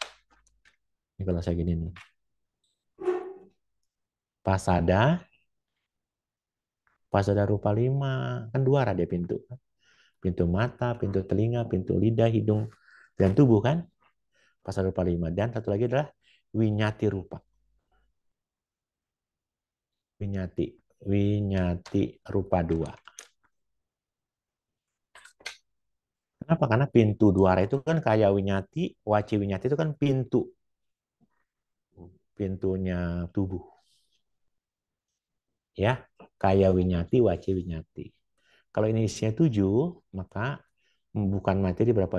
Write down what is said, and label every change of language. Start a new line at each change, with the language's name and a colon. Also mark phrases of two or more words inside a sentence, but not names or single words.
Indonesian: Ini kalau saya gini nih.
Pali: Pasada, pasada rupa 5.
Indonesian: Kan dua arah dia pintu. Pintu mata, pintu telinga, pintu lidah, hidung, dan tubuh kan?
Pali: Pasada rupa
Indonesian: 5. Dan satu lagi adalah
Pali: winyati rupa. Winyati. Winyati rupa 2.
Indonesian: Kenapa? Karena pintu dua arah itu kan
Pali: kayak winyati, waci winyati
Indonesian: itu kan pintu. Pintunya tubuh.
Pali: Ya, kayak winyati, waci winyati.
Indonesian: Kalau ini isinya 7, maka bukan materi berapa?